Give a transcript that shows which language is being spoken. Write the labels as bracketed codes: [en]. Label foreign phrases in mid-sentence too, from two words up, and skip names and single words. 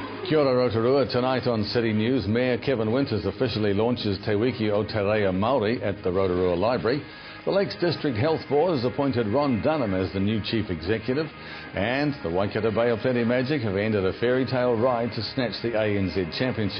[mi] Kia ora Rotorua. [en] Tonight on City News, Mayor Kevin Winters officially launches Te Wiki o Te Reo Māori at the Rotorua Library. The Lakes District Health Board has appointed Ron Dunham as the new Chief Executive, and the Waikato Bay of Plenty Magic have ended a fairy tale ride to snatch the ANZ Championship.